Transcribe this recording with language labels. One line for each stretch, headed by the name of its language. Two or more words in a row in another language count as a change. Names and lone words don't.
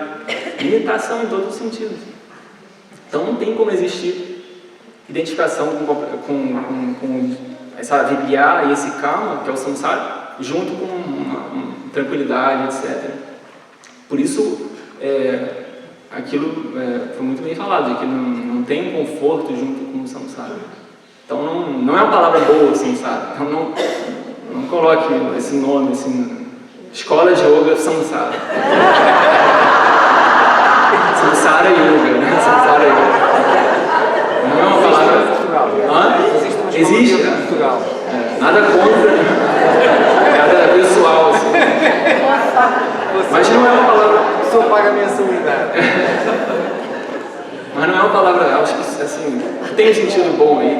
Portuguese: Limitação em todos os sentidos. Então não tem como existir identificação com essa vidyā e esse kama, que é o samsara, junto com uma tranquilidade, etc. Por isso, aquilo foi muito bem falado, de que não tem conforto junto com o samsara. Então não é uma palavra boa, samsara. Então não coloque esse nome assim, escola de yoga samsara. Samsara yoga, né? Samsara yoga. Não é uma palavra. Existe? Nada contra, nada pessoal assim. Mas não é uma palavra. Só paga a mensalidade. Mas não é uma palavra, acho que assim, tem um sentido bom aí.